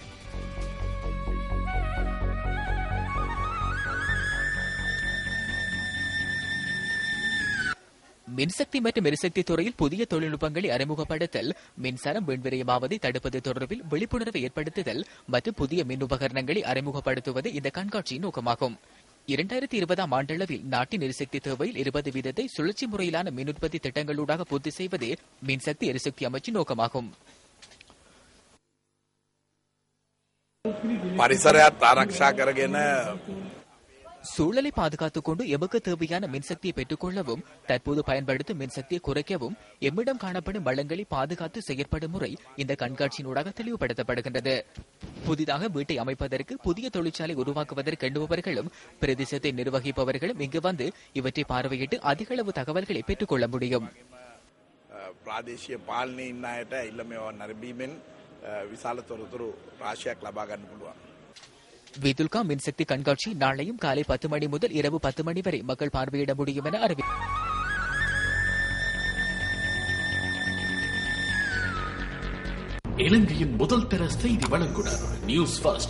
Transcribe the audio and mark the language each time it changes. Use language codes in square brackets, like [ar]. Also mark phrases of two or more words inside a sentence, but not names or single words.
[ta] மின்சக்தி மற்றும் எரிசக்தி துறையில் புதிய தொழில்நுட்பங்களை அறிமுகப்படுத்தல், மின்சாரம் வீண்விரயமாவதை தடுப்பது தொடர்பில் விழிப்புணர்வை ஏற்படுத்துதல் மற்றும் புதிய மின் உபகரணங்களை அறிமுகப்படுத்துவது இந்த கண்காட்சியின் நோக்கமாகும். 2020ஆம் ஆண்டளவில் நாட்டின் எரிசக்தி தேவையில் 20% சுழற்சி முறையிலான மின் உற்பத்தி திட்டங்களூடாக பூர்த்தி செய்வதே மின்சக்தி எரிசக்தி அமைச்சின் நோக்கமாகும். [si] பரிசரයත් ආරක්ෂා කරගෙන [ta] சூழலை பாதுகாத்துக் கொண்டு எமக்கு தேவையான மின்சக்தியை பெற்றுக் கொள்ளவும் தற்போது பயன்படுத்தும் மின்சக்தியை குறைக்கவும் எம்மிடம் காணப்படும் வளங்களை பாதுகாத்து செயற்படும் முறை இந்த கண்காட்சியினூடாக தெளிவுபடுத்தப்படுகின்றது. புதிதாக வீட்டை அமைப்பதற்கு புதிய தொழிற்சாலை உருவாக்குவதற்கு எண்ணுபவர்களும் பிரதேசத்தை நிர்வகிப்பவர்களும் இங்கு வந்து இவற்றை பார்வையிட்டு அதிக அளவு தகவல்களை பெற்றுக் கொள்ள முடியும். [si] ප්‍රාදේශීය පාලනයේ ඉන්න අයට ඉල්ල මේවා නැරඹීමෙන් විශාල තොරතුරු රාශියක් ලබා ගන්න පුළුවන්. [ta] விதுல்கா மின்சக்தி கண்காட்சி நாளையும் காலை 10 மணி முதல் இரவு 10 மணி வரை மக்கள் பார்வையிட முடியும் என இலங்கையின் முதல் தர செய்தி வழங்குனர் நியூஸ் ஃபர்ஸ்ட்.